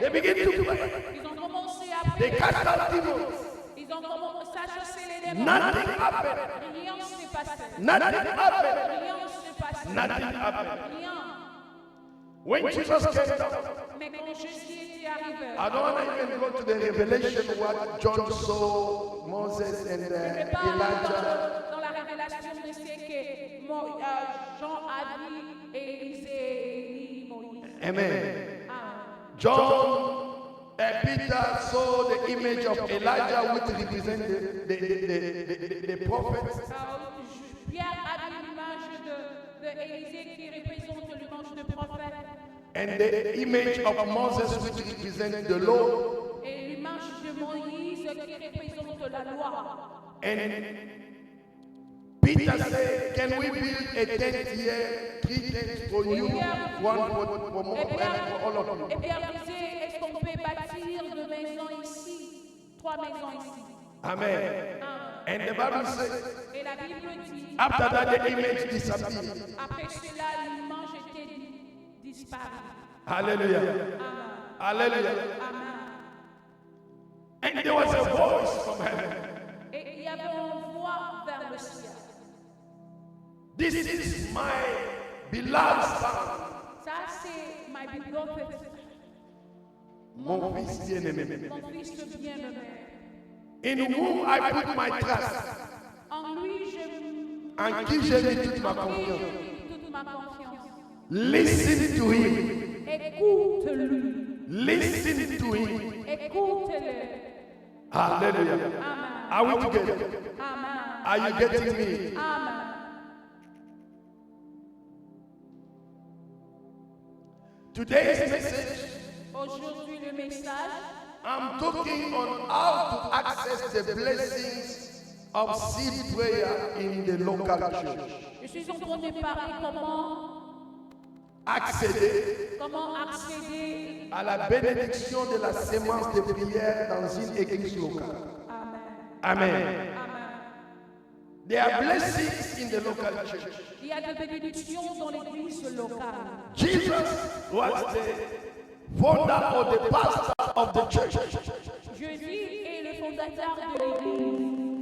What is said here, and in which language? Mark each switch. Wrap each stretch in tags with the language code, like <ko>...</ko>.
<en>They begin to pray.</en> <fr>Ils ont commencé à</fr> <en>They</en> <fr>prier.</fr> <en>cast out demons.</en> <fr>Ils ont commencé à chasser les démons.</fr> <en>Nothing happened.</en> <fr>Rien ne s'est passé.</fr> <en>Nothing happened.</en> <fr>Rien ne s'est passé.</fr> <en>Nothing happened.</en> <fr>Rien.</fr> <en>When Jesus came down,</en> <fr>Mais quand Jésus était arrivé,</fr> <en>I don't want to even go to the revelation what John saw, Moses and</en> <fr>je ne vais pas aller</fr> <en>Elijah.</en> <fr>dans la révélation de ce que Jean a dit Élisée, Moïse. Amen.</fr> <en>John and Peter saw the image of Elijah, which represents the prophet.</en> <fr>Pierre a vu l'image de Élisée qui représente l'image de prophète.</fr> <en>And the image of Moses, which represents the law.</en> <fr>Et l'image de Moïse qui représente la loi.</fr> <en>And Peter said, can we build a tent here, 3 tents for you, one for more, and for all of you?</en> <fr>Et Pierre disait, est-ce qu'on peut bâtir 2 maisons ici, 3 maisons ici?</fr> <en>Amen. And the Bible says,</en> <fr>Et la Bible dit,</fr> <en>after that the image disappeared.</en> <fr>après cela, l'image était disparue. Hallelujah. Amen. Hallelujah. Amen.</fr> <en>And there was a voice from heaven.</en> <fr>Et il y avait une voix vers le ciel.</fr> <en>This is my beloved son.</en> <fr>Ça, c'est</fr> <en>my beloved,</en> <fr>Mon fils bien-aimé. mon fils bien-aimé.</fr> <en>In whom I put my trust.</en> <fr>En lui, En qui j'ai mis toute ma en lui, confiance. j'ai mis toute ma confiance.</fr> <en>Listen to him.</en> <fr>Écoute-lui.</fr> <en>Listen to him.</en> <fr>Écoute-le. Hallelujah. Amen.</fr> <en>Are we together? Amen. Are you getting me? Amen. Today's message,</en> <fr>Aujourd'hui, le message, I'm talking on how to access the blessings of seed prayer in the local church. je suis en train de parler Accéder comment accéder. à la bénédiction de la sémence de prière dans une église locale. Amen. Amen. Amen.</fr> <en>There are blessings in the local church.</en> <fr>Il y a des bénédictions dans l'église locale.</fr> <en>Jesus was the founder or the pastor of the church.</en> <fr>Jésus est le fondateur de l'église.</fr>